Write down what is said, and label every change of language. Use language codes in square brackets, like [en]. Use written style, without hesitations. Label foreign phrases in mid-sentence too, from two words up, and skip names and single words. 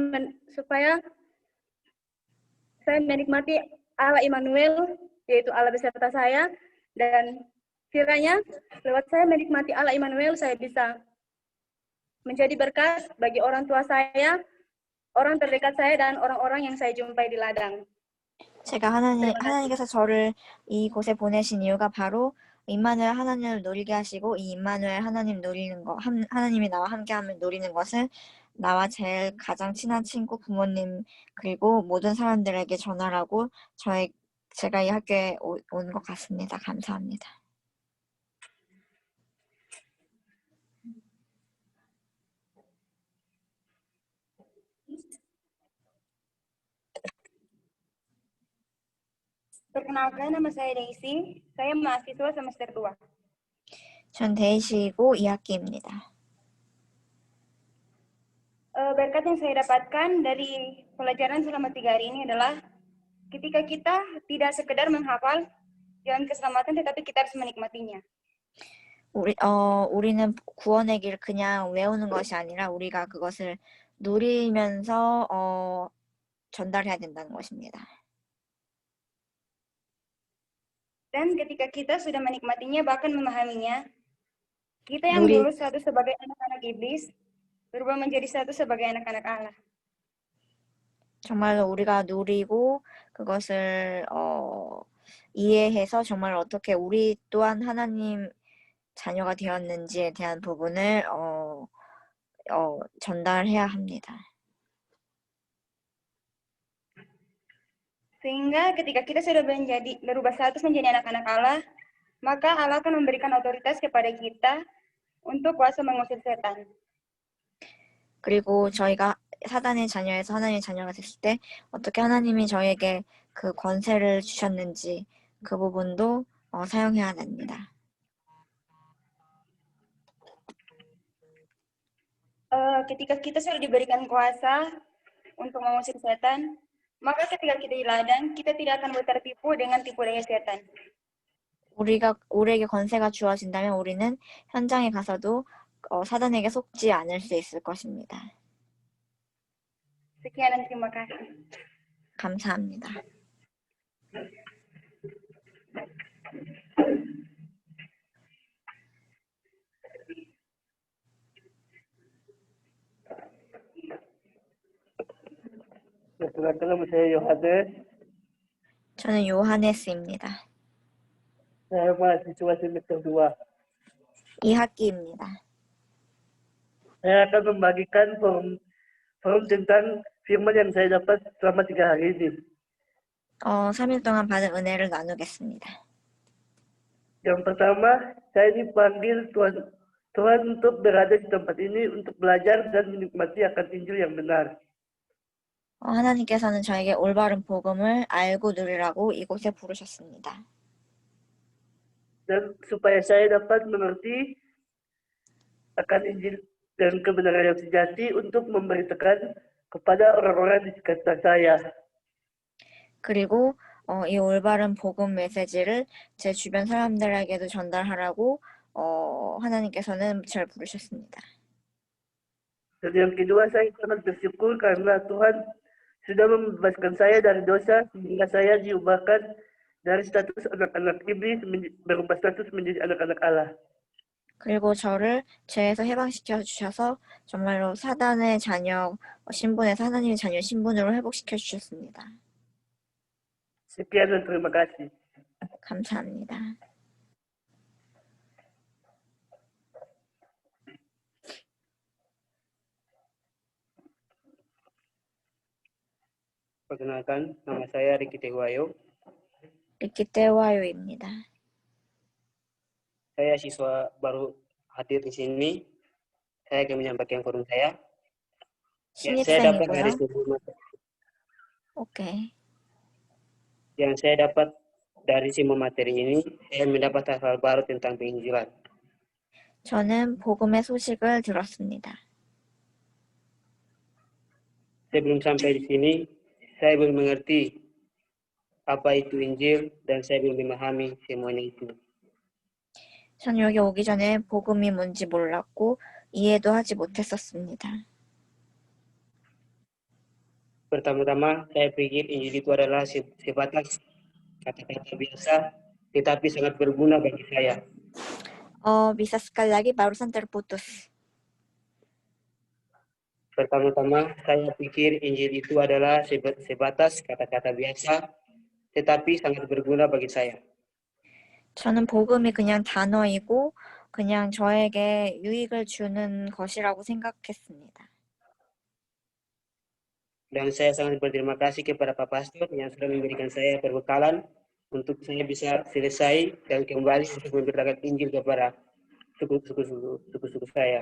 [id] saya menikmati Allah Immanuel, yaitu Allah beserta saya, dan kiranya lewat saya menikmati Allah Immanuel, saya bisa menjadi berkat bagi orang tua saya, orang terdekat saya, dan orang-orang yang saya jumpai di ladang. [ko] 제가 하나님께서 저를 이곳에 보내신 이유가 바로 임마누엘 하나님을 누리게 하시고 이 임마누엘 하나님 누리는 거, 하나님이 나와 함께하면 누리는 것을 나와 제일 가장 친한 친구, 부모님, 그리고 모든 사람들에게 전하라고 제가 이 학교에 온 것 같습니다. 감사합니다. [id] Perkenalkan, nama saya Daisy. Saya mahasiswa semester 2. [ko] 전 데이시이고 2학기입니다. [id] Berkat yang saya dapatkan dari pelajaran selama 3 hari ini adalah ketika kita tidak sekedar menghafal jalan keselamatan, tetapi kita harus menikmatinya. [ko] 우리는 구원의 길 그냥 외우는 것이 아니라 우리가 그것을 누리면서 전달해야 된다는 것입니다. [id] Dan ketika kita sudah menikmatinya, bahkan memahaminya, kita yang dulu satu sebagai anak-anak iblis, berubah menjadi satu sebagai anak-anak Allah. [ko] 정말로 우리가 누리고 그것을 이해해서 정말 어떻게 우리 또한 하나님의 자녀가 되었는지에 대한 부분을 전달해야 합니다. [id] Sehingga ketika kita sudah berubah status menjadi anak-anak Allah, maka Allah akan memberikan otoritas kepada kita untuk kuasa mengusir setan. [ko] 그리고 저희가 사단의 자녀에서 하나님의 자녀가 됐을 때 어떻게 하나님이 저에게 그 권세를 주셨는지 그 부분도 사용해야 됩니다. [id] Ketika kita sudah diberikan kuasa untuk mengusir setan, maka ketika kita di ladang, kita tidak akan tertipu dengan tipu daya setan. [ko] 우리에게 권세가 주어진다면 우리는 현장에 가서도 사단에게 속지 않을 수 있을 것입니다. [id] Sekian dan terima kasih. [ko] 감사합니다. [id] Perkenalkan, saya Yohanes. [ko] 저는 요하네스입니다. [id] Saya mahasiswa semester 2. [ko] 2학기입니다. [id] Saya akan membagikan forum tentang firman yang saya dapat selama 3 hari ini. [ko] 3일 동안 받은 은혜를 나누겠습니다. [id] Yang pertama, saya dipanggil Tuhan untuk berada di tempat ini untuk belajar dan menikmati akan Injil yang benar. [ko] 하나님께서는 저에게 올바른 복음을 알고 누리라고 이곳에 부르셨습니다. [id] Dan supaya saya dapat mengerti akan Injil dan kebenaran yang sejati untuk memberitakan kepada orang-orang di sekitar saya. [ko] 그리고 이 올바른 복음 메시지를 제 주변 사람들에게도 전달하라고 하나님께서는 저를 부르셨습니다. [id] Dan yang kedua, saya sangat bersyukur karena Tuhan sudah membebaskan saya dari dosa sehingga saya diubahkan dari status anak-anak iblis berubah status menjadi anak-anak Allah. [ko] 그리고 저를 죄에서 해방시켜 주셔서 정말로 사단의 자녀 신분에서 하나님의 자녀 신분으로 회복시켜 주셨습니다. [id] Sekian dan terima kasih. [ko] 감사합니다. [id] Perkenalkan, nama saya Riki Tewayo. [ko] 리키 떼와요입니다. [id] Saya siswa baru hadir di sini. Saya akan menyampaikan forum saya. Saya dapat dari [ko] 신입생이고요. [id] semua [ko] 오케이. [id] yang saya dapat dari semua materi ini, saya mendapat hal baru tentang penginjilan. [ko] 저는 복음의 소식을 들었습니다. [id] Sebelum sampai di sini, saya belum mengerti apa itu Injil dan saya belum memahami semuanya itu. [ko] 전 여기 오기 전에 복음이 뭔지 몰랐고 이해도 하지 못했었습니다. [id] Pertama-tama, saya pikir Injil itu adalah sebatas kata-kata biasa, tetapi sangat berguna bagi saya. bisa sekali lagi barusan terputus. Pertama-tama, saya pikir Injil itu adalah sebatas kata-kata biasa, tetapi sangat berguna bagi saya. [ko] 저는 복음이 그냥 단어이고 그냥 저에게 유익을 주는 것이라고 생각했습니다. [id] Dan saya sangat berterima kasih kepada Pak Pastor yang sudah memberikan saya perbekalan untuk saya bisa selesai dan kembali untuk memberitakan Injil kepada suku-suku saya.